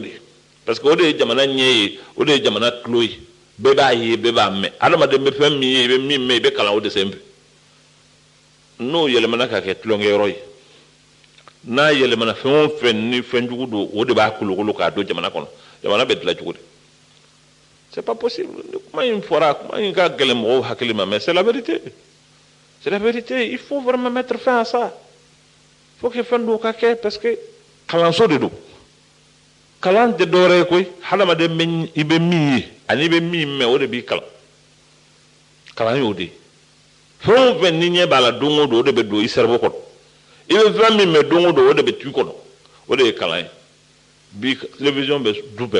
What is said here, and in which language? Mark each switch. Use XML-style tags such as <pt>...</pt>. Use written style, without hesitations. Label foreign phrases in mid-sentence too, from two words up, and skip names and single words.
<bm>ye parce que o de ye jamana ɲɛ ye o de ye jamana tulo ye bɛɛ b'a ye bɛɛ b'a mɛn adamaden bɛ fɛn min ye i bɛ min mɛn i bɛ kalan o de senfɛ n'o yɛlɛmana ka kɛ tulonkɛyɔrɔ ye n'a yɛlɛmana fɛn o fɛn ni fɛn jugu don o de b'a kolokolo k'a don jamana kɔnɔ jamana bɛ dilan cogo di</bm> <fr>c'est pas possible</fr> <bm>ni kuma in fɔra kuma in ka gɛlɛn mɔgɔw hakili ma</bm> <fr>mais c'est la vérité il faut vraiment mettre fin à ça il faut que</fr> <bm>fɛn dɔw ka kɛ</bm> <fr>parce que</fr> <bm>kalanso de don kalan tɛ dɔwɛrɛ ye koyi hadamaden bɛ i bɛ min ye ani i bɛ min mɛn o de b'i kalan kalan y'o de ye fɛn o fɛn ni ɲɛ b'a la don o don o de bɛ don i cerveau kɔnɔ i bɛ fɛn min mɛn don o don o de bɛ tu kɔnɔ o de ye kalan ye bi télévision bɛ du bɛɛ</bm>